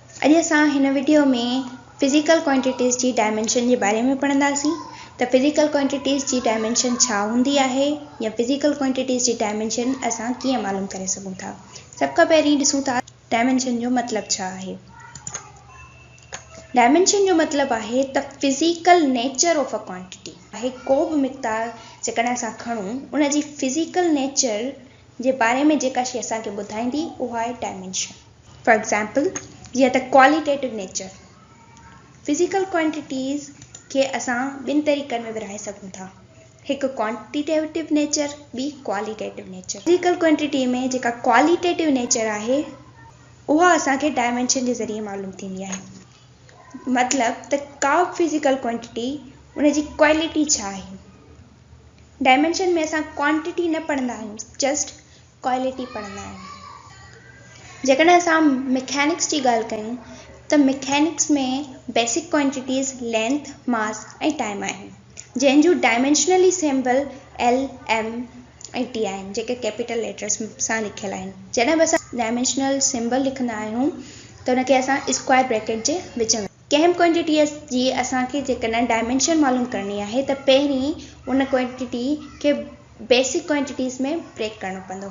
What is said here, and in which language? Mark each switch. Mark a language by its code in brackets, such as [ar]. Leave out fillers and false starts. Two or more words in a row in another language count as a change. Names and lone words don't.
[sd] अॼु असां हिन वीडियो में [en] physical quantities [sd] जी डायमेंशन जे बारे में पढ़ंदासीं। त [en] physical quantities [sd] जी डायमेंशन छा हूंदी आहे या [en] physical quantities [sd] जी डायमेंशन असां कीअं मालूम करे सघूं था। सब खां पहिरीं ॾिसूं था डायमेंशन जो मतलब छा आहे। डायमेंशन जो मतलब आहे त [en] physical nature of a quantity [sd] आहे। को भी मिक़दार जेकॾहिं असां खणूं उन जी [en] physical nature [sd] जे बारे में जेका शइ असांखे ॿुधाईंदी उहा आहे डायमेंशन। [en] for example [sd] जीअं त [en] qualitative nature, physical quantities [sd] खे असां ॿिनि तरीक़नि में विरहाए सघूं था, हिकु [en] quantitative nature, [sd] ॿी [en] qualitative nature. physical quantity [sd] में जेका [en] qualitative nature [sd] आहे उहा असांखे डायमेंशन जे ज़रिए मालूम थींदी आहे। मतलब त का [en] physical quantity [sd] उन जी क्वालिटी छा आहे। डायमेंशन में असां क्वांटिटी न पढ़ंदा आहियूं, [en] just quality [sd] पढ़ंदा आहियूं। जेकॾहिं असां मैकेनिक्स जी ॻाल्हि कयूं त मैकेनिक्स में [en] basic quantities length, mass [sd] ऐं टाइम आहिनि, जंहिंजूं [en] dimensionally symbol L, M [sd] ऐं टी आहिनि, जेके [en] capital letters [sd] सां लिखियल आहिनि। जॾहिं बि असां [en] dimensional symbol [sd] लिखंदा आहियूं त उनखे असां [en] square bracket [sd] जे विच में। कंहिं क्वांटिटीअ जी असांखे जेकॾहिं डायमेंशन मालूम करणी आहे त पहिरीं उन क्वांटिटी खे [en] basic quantities [sd] में ब्रेक करणो पवंदो।